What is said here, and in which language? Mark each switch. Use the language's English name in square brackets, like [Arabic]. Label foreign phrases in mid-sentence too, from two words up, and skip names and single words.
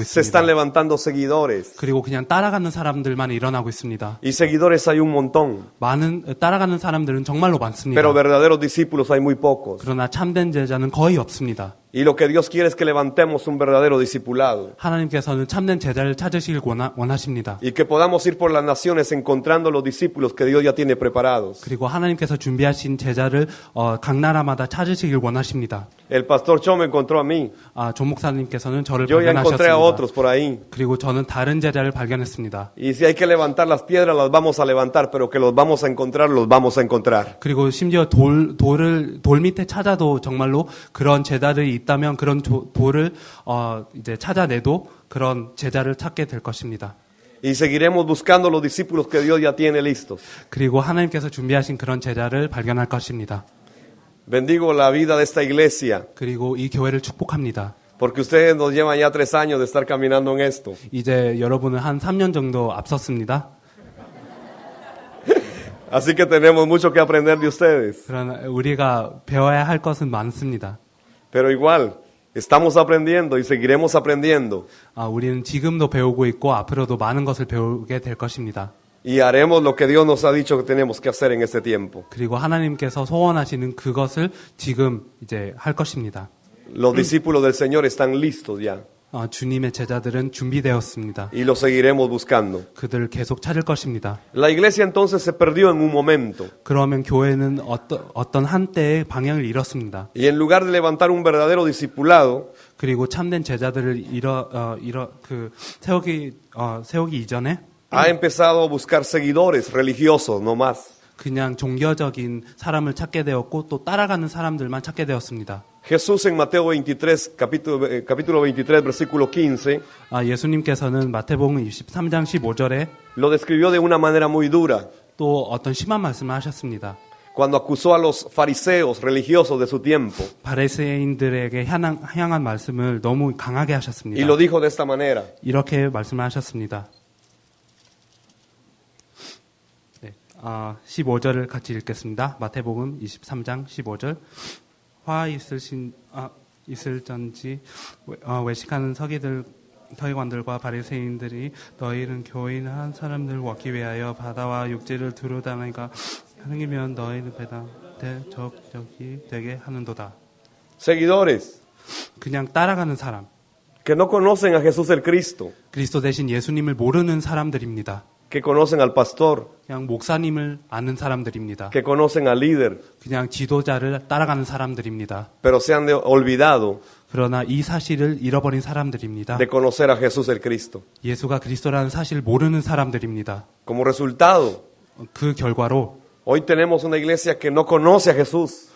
[Spanish] Se están [Korean] 있습니다. [Spanish] levantando seguidores. [Korean] 그리고 그냥 따라가는 사람들만 일어나고 있습니다. [Spanish] Y seguidores hay un montón. [Korean] 따라가는 사람들은 정말로 많습니다. [Spanish] Pero verdaderos discípulos hay muy pocos. [Korean] 그러나 참된 제자는 거의 없습니다. [Spanish] Y lo que Dios quiere es que levantemos un verdadero discipulado. [Korean] 하나님께서는 참된 제자를 찾으시길 원하십니다. [Spanish] Y que podamos ir por las naciones encontrando los discípulos que Dios ya tiene preparados. [Korean] 그리고 하나님께서 준비하신 제자를 각 나라마다 찾으시길 원하십니다. [Spanish] El pastor Cho me encontró a mí. [Korean] 조 목사님께서는 저를 [Spanish] Yo ya encontré a [Korean] 발견하셨습니다. [Spanish] otros por ahí. [Korean] 그리고 저는 다른 제자를 발견했습니다. [Spanish] Y si hay que levantar las piedras, las vamos a levantar, pero que los vamos a encontrar, los vamos a encontrar. [Korean] 그리고 심지어 돌 밑에 찾아도 정말로 그런 제자들이 있다면 그런 돌을 이제 찾아내도 그런 제자를 찾게 될 것입니다. [Spanish] Y seguiremos buscando los discípulos que Dios ya tiene listos. [Korean] 그리고 하나님께서 준비하신 그런 제자를 발견할 것입니다. [Spanish] Bendigo la vida de esta iglesia, [Korean] 그리고 이 교회를 축복합니다. [Spanish] porque ustedes nos llevan ya 3 años de estar caminando en esto. [Korean] 이제 여러분은 한 3년 정도 앞섰습니다. [Spanish] Así que tenemos mucho que aprender de ustedes. [Korean] 그러나 우리가 배워야 할 것은 많습니다. [Spanish] Pero igual, estamos aprendiendo y seguiremos aprendiendo. [Korean] 우리는 지금도 배우고 있고 앞으로도 많은 것을 배우게 될 것입니다. [Spanish] Y haremos lo que Dios nos ha dicho que tenemos que hacer en este tiempo. [Korean] 그리고 하나님께서 소원하시는 그것을 지금 이제 할 것입니다. [Spanish] Los discípulos del Señor están listos ya. [Korean] 주님의 제자들은 준비되었습니다. [Spanish] Y los seguiremos buscando. [Korean] 그들을 계속 찾을 것입니다. [Spanish] La iglesia entonces se perdió en un momento. [Korean] 그러면 교회는 어떤 한때의 방향을 잃었습니다. [Spanish] Y en lugar de levantar un verdadero discipulado, [Korean] 그리고 참된 제자들을 세우기 이전에 [Spanish] ha empezado a buscar seguidores religiosos no más. [Korean] 그냥 종교적인 사람을 찾게 되었고 또 따라가는 사람들만 찾게 되었습니다. [Spanish] Jesús en Mateo 23, capítulo 23, versículo 15, [Korean] 예수님께서는 마태복음 23장 15절에 [Spanish] lo describió de una manera muy dura, [Korean] 또 어떤 심한 말씀을 하셨습니다. [Spanish] cuando acusó a los fariseos religiosos de su tiempo. [Korean] 바리새인들에게 향한 말씀을 너무 강하게 하셨습니다. [Spanish] Y lo dijo de esta manera. [Korean] 이렇게 말씀을 하셨습니다. 15절을 같이 읽겠습니다. 마태복음 23장 15절. 화 있을전지 외식하는 서기관들과 바리새인들이 너희는 교인한 사람들을 얻기 위하여 바다와 육지를 두루다니까 하느니면 너희는 적적이 되게 하는도다. [Spanish] Seguidores [Korean] 그냥 따라가는 사람. [Spanish] que no conocen a Jesús el Cristo, [Korean] 그리스도 대신 예수님을 모르는 사람들입니다. [Spanish] que conocen al pastor, [Korean] 그냥 목사님을 아는 사람들입니다. [Spanish] que conocen al líder, [Korean] 그냥 지도자를 따라가는 사람들입니다. [Spanish] pero se han olvidado [Korean] 그러나 이 사실을 잃어버린 사람들입니다. [Spanish] de conocer a Jesús el Cristo. [Korean] 예수가 그리스도라는 사실을 모르는 사람들입니다. [Spanish] Como resultado, [Korean] 그 결과로 [Spanish] hoy tenemos una iglesia que no conoce a Jesús,